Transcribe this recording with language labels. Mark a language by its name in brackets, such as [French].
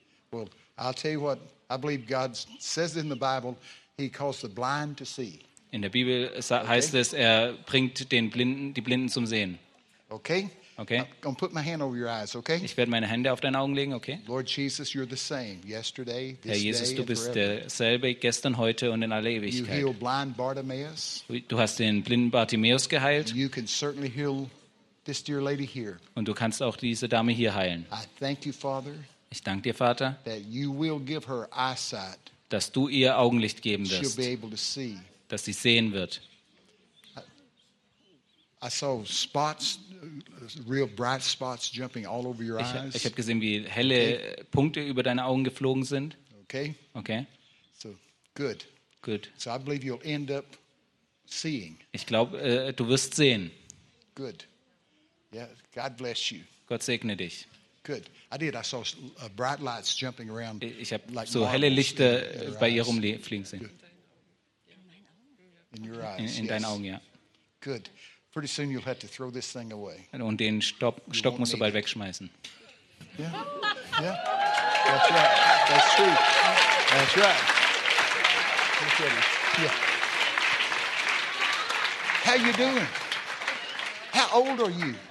[English] Well, I'll tell you what, I believe God says in the Bible, he calls the blind to see. [German] In der Bibel heißt es, er bringt den Blinden, die Blinden zum Sehen. [English] Okay? Okay. I'm gonna put my hand over your eyes, okay? [German] Ich werde meine Hände auf deine Augen legen, okay? [English] Lord Jesus, you're the same yesterday, this day. [German] Herr Jesus, du bist derselbe gestern, heute und in aller Ewigkeit. [English] You healed blind Bartimaeus. [German] Du hast den blinden Bartimäus geheilt. [English] You can certainly heal this dear lady here. [German] Und du kannst auch diese Dame hier heilen. [English] I thank you, Father. [German] Ich danke dir, Vater, [English] that you will give her eyesight. [German] Dass du ihr Augenlicht geben wirst. [English] She'll be able to see. [German] Dass sie sehen wird. [English] I saw spots, real bright spots jumping all over your eyes. [German] Ich habe gesehen, wie helle Punkte über deine Augen geflogen sind. [English] Okay. Okay. So good. Good. So I believe you'll end up seeing. [German] Ich glaube, du wirst sehen. [English] Good. Yeah, God bless you. [German] Gott segne dich. [English] Good. I did. I saw bright lights jumping around. [German] Ich habe like so helle Lichter bei ihr rumfliegen sehen. [English] In your eyes. [German] In deinen Augen, ja. [English] Good. Pretty soon you'll have to throw this thing away. [German] Und den Stock musst du bald wegschmeißen. [English] Yeah. Yeah. That's right. That's true. That's right. Yeah. How you doing? How old are you?